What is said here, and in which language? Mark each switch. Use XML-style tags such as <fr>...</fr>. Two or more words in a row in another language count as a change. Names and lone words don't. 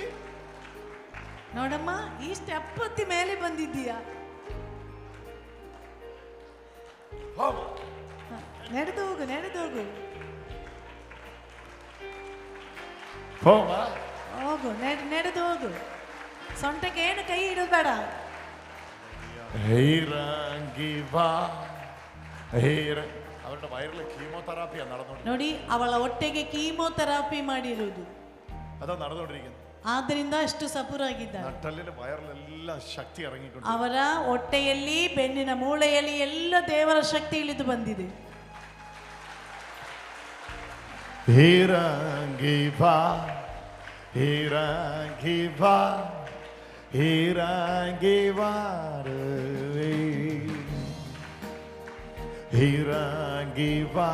<kn>ನೋಡಮ್ಮ, ಈ ಸ್ಟೆಪ್ ಹತ್ತಿ ಮೇಲೆ ಬಂದಿದ್ದೀಯಾ? ನಡೆದು ಹೋಗು, ನಡೆದು ಹೋಗು, ಹೋಗು, ನಡೆದು ಹೋಗು. ಸೊಂಟಕ್ಕೆ ಏನು ಕೈ ಇಡಬೇಡ.</kn> <ml>അവരുടെ വയറിൽ കീമോതെറാപ്പിയാ നടന്നുകൊണ്ട്.</ml> <kn>ನೋಡಿ, ಅವಳ ಹೊಟ್ಟೆಗೆ ಕೀಮೋಥೆರಪಿ ಮಾಡಿರುವುದು.</kn> <ml>അതാ നടന്നുകൊണ്ടിരിക്കുന്നത്.</ml> <kn>ಆದ್ದರಿಂದ ಅಷ್ಟು ಸಪುರಾಗಿದ್ದಾರೆ.</kn> <ml>നട്ടലിന്റെ വയറിലെല്ലാം ശക്തി ഇറങ്ങിക്കൊണ്ട്.</ml> <kn>ಅವರ ಹೊಟ್ಟೆಯಲ್ಲಿ, ಬೆನ್ನಿನ ಮೂಳೆಯಲ್ಲಿ ಎಲ್ಲ ದೇವರ ಶಕ್ತಿ ಇಳಿದು ಬಂದಿದೆ.</kn> <ml>ഇറങ്ങി വാ, ഇറങ്ങി വാ, ഇറങ്ങി വാരുവേ, ഇറങ്ങി വാ.</ml>